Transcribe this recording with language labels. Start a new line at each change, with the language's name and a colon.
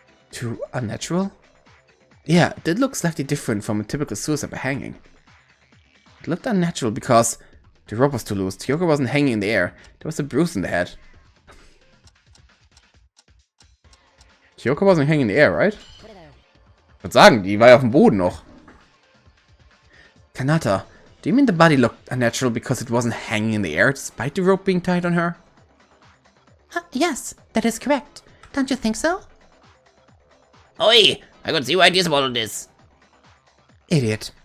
English: Too unnatural? Yeah, it did look slightly different from a typical suicide by hanging. It looked unnatural because the rope was too loose. Kyoka wasn't hanging in the air. There was a bruise in the head. Kyoka wasn't hanging in the air, right?
German: Ich würde sagen, die war ja auf dem Boden noch.
English: Kanata, do you mean the body looked unnatural because it wasn't hanging in the air despite the rope being tied on her? Yes, that is correct. Don't you think so? Oi, I got zero ideas about all this. Idiot.